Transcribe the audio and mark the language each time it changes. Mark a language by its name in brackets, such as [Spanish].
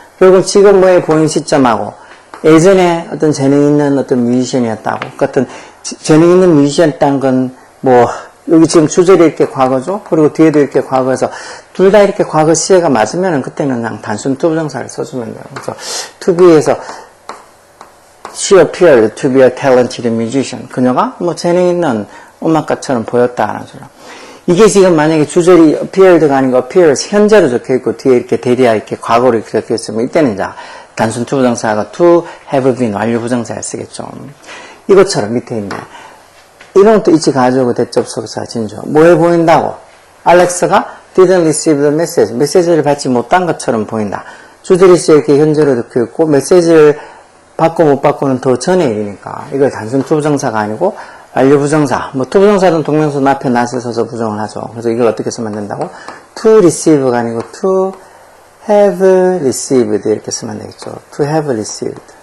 [Korean] 결국 지금 뭐에 보인 시점하고 예전에 어떤 재능 있는 어떤 뮤지션이었다고. 그 어떤 재능 있는 뮤지션이었다는 건 뭐 여기 지금 주절이 이렇게 과거죠. 그리고 뒤에도 이렇게 과거에서 둘 다 이렇게 과거 시제가 맞으면은 그때는 그냥 단순 투부정사를 써주면 돼요. [English] 그래서 to be에서 she appeared to be a talented musician. [Korean] 그녀가 뭐 재능 있는 음악가처럼 보였다라는 소리. 이게 지금 만약에 주절이 appeared가 아닌 거 appears 현재로 적혀있고 뒤에 이렇게 대리야 이렇게 과거로 이렇게 적혀있으면 이때는 이제 단순 투부정사가 to have been 완료 부정사를 쓰겠죠. 이것처럼 밑에 있네. 이런 것도 이치 가져오고 대접속사 진조. 뭐해 보인다고? [English] 알렉스가 didn't receive the message. [Korean] 메시지를 받지 못한 것처럼 보인다. 주절이 이렇게 현재로 적혀있고 메시지를 받고 못 받고는 더 전의 일이니까 이걸 단순 투부정사가 아니고 완료 부정사. 뭐 투부정사든 동명사는 앞에 낫을 써서 부정을 하죠. 그래서 이걸 어떻게 쓰면 된다고? to receive가 아니고 to have received 이렇게 쓰면 되겠죠. to have received.